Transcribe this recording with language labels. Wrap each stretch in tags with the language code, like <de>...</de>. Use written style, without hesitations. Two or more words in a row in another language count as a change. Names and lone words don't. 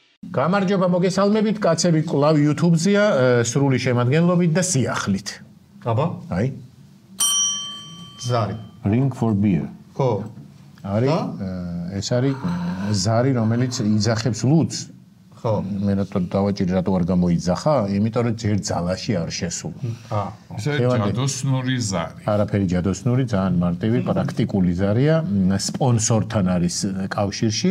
<ka>გამარჯობა მოგესალმებით, კაცები კლავ YouTube-ზეა, სრული შემადგენლობით და სიახლით. აბა? აი. ზარი.</ka> <en>Ring for beer.</en> <ka>ხო. არის ეს არის ზარი, რომელიც იძახებს ლუდს. ხო. მე რატო დავაჭირი რატო არ გამოიძახა? იმიტომ რომ ჯერ ძალაში არ შესულა. ესე ჯადოსნური ზარი. არაფერი ჯადოსნური, ძალიან მარტივი, პრაქტიკული ზარია, სპონსორთან არის კავშირში.</ka>